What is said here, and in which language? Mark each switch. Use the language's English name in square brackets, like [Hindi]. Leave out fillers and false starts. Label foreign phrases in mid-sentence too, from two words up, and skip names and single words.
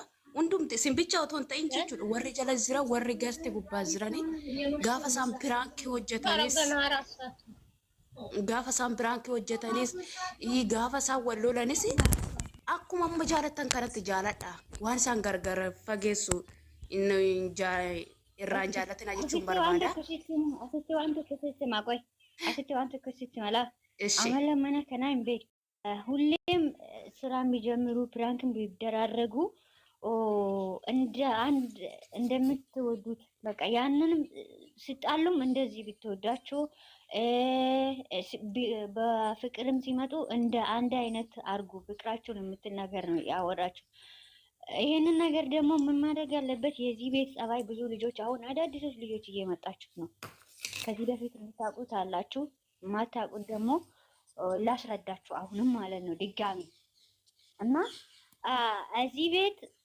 [Oromo] Hundumti simbicha otoo hin ta'in jechuudha warri jala jira warri gasti gubbaa jiranii gaafa isaan biraankii hojjetanis gaafa isaan biraankii hojjetanis gaafa isaan wal lolanis akkuma amma jaalatan kanatti jaaladha. Waan isaan gargar fageessu irraan jaalatina jechuun barbaada. Asitti waan tokko sitti mala amala mana kanaa hin beeku. [Amharic] ሁሌም ስራ የሚጀምሩ ፕራንክን ቢደራረጉ እንደ አንድ እንደምትወዱት በቃ ያንንም ሲጣሉም እንደዚህ ብትወዳቸው በፍቅርም ሲመጡ እንደ አንድ አይነት አርጉ ፍቅራቸውን የምትል ነገር ነው ያወራቸው። ይሄንን ነገር ደግሞ ምን ማድረግ ያለበት የዚህ ቤት ጸባይ ብዙ ልጆች አሁን አዳዲሶች ልጆች እየመጣችሁ ነው። ከዚህ በፊት የምታውቁት አላችሁ፣ የማታውቁት ደግሞ ላስረዳችሁ አሁንም ማለት ነው ድጋሚ እና እዚህ ቤት